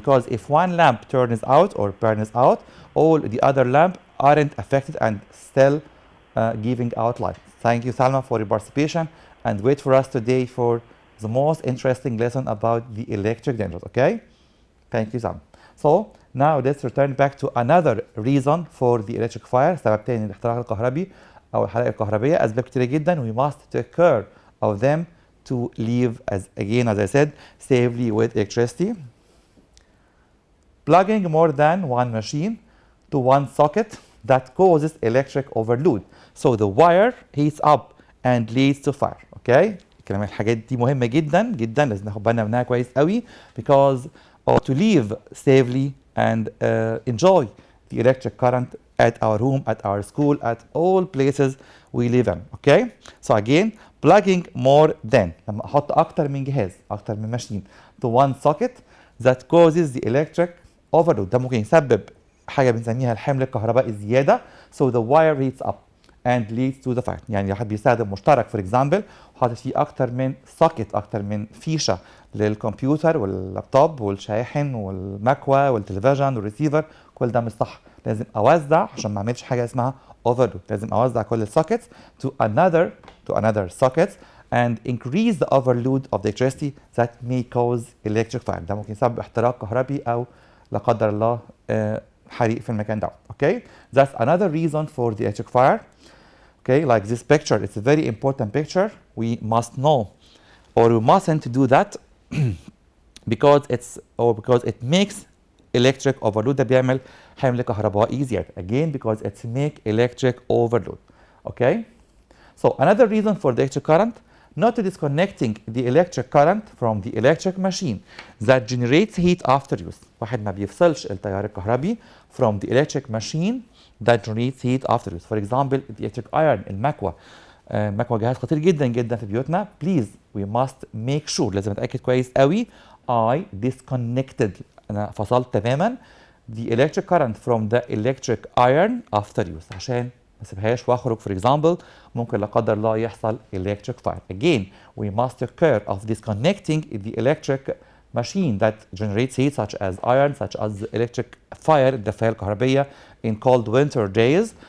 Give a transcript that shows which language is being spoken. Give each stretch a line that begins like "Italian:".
English: Because if one lamp turns out or burns out, all the other lamps aren't affected and still giving out light. Thank you, Salma, for your participation, and wait for us today for the most interesting lesson about the electric dangers. Okay? Thank you, Salma. So now let's return back to another reason for the electric fire.
Arabic: سبب تاني للاحتراق الكهربي أو الحرائق الكهربية. أسباب كتيرة جدا.
English: We must take care of them to live, as I said, safely with electricity. Plugging more than one machine to one socket that causes electric overload. So the wire heats up and leads to fire. Okay?
Arabic: كلام الحاجات دي مهمة جدا جدا، لازم ناخد بالنا منها كويس قوي
English: because to live safely and enjoy the electric current at our home, at our school, at all places we live in. Okay? So again, plugging more than،
Arabic: لما احط اكتر من جهاز،
English: اكتر من machine to one socket that causes the electric overload.
Arabic: ده ممكن يسبب حاجة بنسميها الحمل الكهربائي زيادة.
English: So the wire heats up and leads to the fire.
Arabic: يعني لو حد بيستخدم مشترك
English: for example
Arabic: وحاطط فيه أكتر من socket، أكتر من فيشة للكمبيوتر واللابتوب والشاحن والمكوى والتلفزيون والريسيفر، كل ده مش صح. لازم أوزع عشان ما أعملش حاجة اسمها overload. لازم أوزع كل السوكيتس
English: to another sockets and increase the overload of the electricity that may cause electric fire.
Arabic: ده ممكن يسبب احتراق كهربي أو لا قدر الله حريق في المكان ده.
English: Okay, that's another reason for the electric fire. Okay, like this picture, it's a very important picture. We must know, or we mustn't do that because it makes electric overload.
Arabic: ده بيعمل حمل كهربائي زيادة.
English: Again, because it's make electric overload. Okay, so another reason for the electric current, not disconnecting the electric current from the electric machine that generates heat after use.
Arabic: واحد ما بيفصلش التيار الكهربي
English: from the electric machine that generates heat after use. For example, the electric iron، المكوى.
Arabic: المكوى جهاز خطير جدا جدا في بيوتنا.
English: Please, we must make sure،
Arabic: لازم نتأكد كويس قوي
English: I disconnected،
Arabic: أنا فصلت تماما
English: the electric current from the electric iron after use
Arabic: عشان ما اسيبهاش واخرج
English: for example
Arabic: ممكن لا قدر الله يحصل
English: electric fire. Again, we must take care of disconnecting the electric machine that generates heat such as iron, such as electric fire،
Arabic: الدفاية الكهربية
English: in cold winter days.